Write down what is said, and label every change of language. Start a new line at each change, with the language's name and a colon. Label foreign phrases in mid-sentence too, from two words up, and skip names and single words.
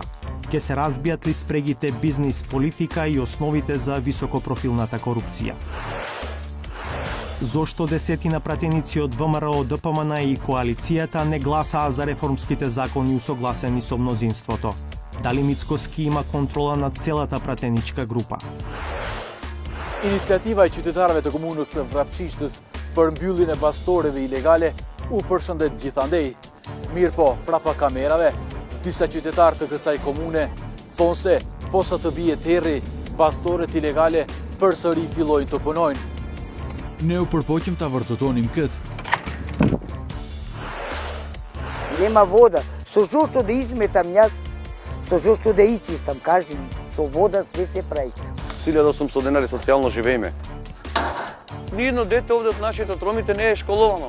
Macedonian: Ке се разбијат ли спрегите бизнис-политика и основите за високопрофилната корупција? Зошто десетина пратеници од ВМРО, ДПМН и коалицијата не гласаа за реформските закони усогласени со мнозинството? Дали Мицкоски има контрола над целата пратеничка група?
Albanian: Iniciativa e qytetarëve të komunës së Vrapçishtës për mbylljen e bastoreve ilegale u përshëndet gjithandej. Mirë po, prapa kamerave, disa qytetarë të kësaj komune thonë se posa të bie terri, bastoret ilegale përsëri fillojnë të punojnë. Ne u përpoqëm ta vërtetonim këtë.
Macedonian: Нема вода. Со жошто да изметам јас, со жошто да ичистам, кажи ми. Со вода све се прави. 1800 денари социјално живееме. Ниедно дете овде од нашите тромите не е школовано.